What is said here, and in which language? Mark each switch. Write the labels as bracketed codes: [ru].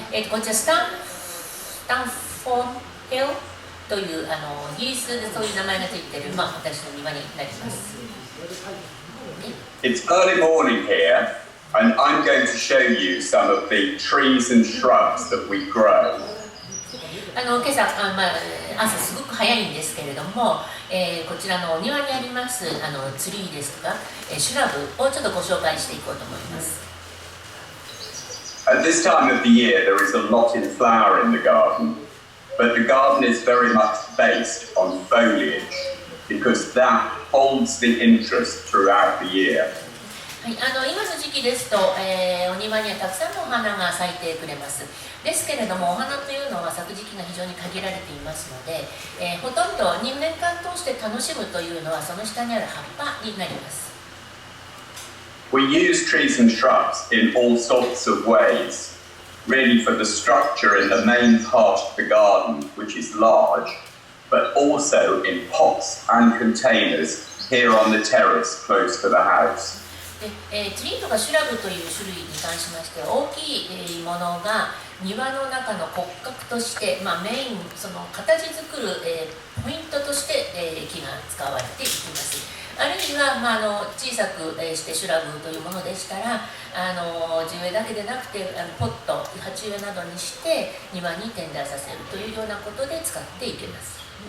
[ja] こちらスタンフォーヒルというイギリスでそういう名前がついている、私の庭になります。 [en] It's early morning here, and I'm going to show you some of the trees and shrubs that we grow. [ja] 今朝朝すごく早いんですけれども、こちらのお庭にありますツリーですとか、シュラブをちょっとご紹介していこうと思います。 [en] At this time of the year, there is a lot in flower in the garden, but the garden is very much based on foliage because that holds the interest throughout the year. [ja] はい、今の時期ですと、お庭にはたくさんのお花が咲いてくれます。ですけれども、お花というのは咲く時期が非常に限られていますので、ほとんど2年間通して楽しむというのはその下にある葉っぱになります。 [en] We use trees and shrubs in all sorts of ways, really for the structure in the main part of the garden, which is large, but also in pots and containers here on the terrace close to the house. [ja] ツリーとかシュラブという種類に関しまして大きいものが庭の中の骨格として、メインその形作る、ポイントとして、木が使われていきます。あるいは、小さく、してシュラブというものでしたら地植えだけでなくてポット鉢植えなどにして庭に点在させるというようなことで使っていけます。